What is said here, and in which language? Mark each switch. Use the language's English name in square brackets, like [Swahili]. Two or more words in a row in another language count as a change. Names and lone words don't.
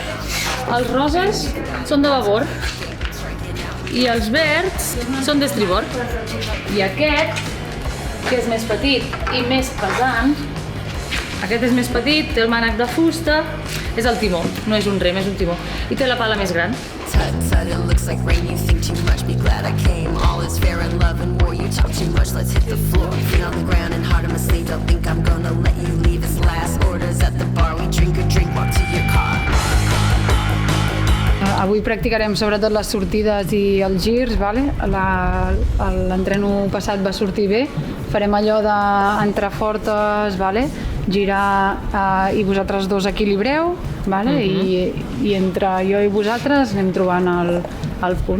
[Catalan] Els roses són de babord i els verds són d'estribord. I aquest, que és més petit i més pesant, aquest és més petit, té el mànec de fusta, és el timó, no és un rem, és un timó. I té la pala més gran. [English] It looks like rain, you think too much, be glad I came. All is fair in love and war, you talk too much, let's hit the floor. Feet on the ground and hard on my sleeve, don't think I'm gonna let you leave. It's last orders at the bar, we drink a drink, walk to your car. [Catalan] Avui practicarem sobretot les sortides i els girs, l'entreno passat va sortir bé, farem allò d'entrar fortes, girar i vosaltres 2 equilibreu, i entre jo i vosaltres anem trobant el punt.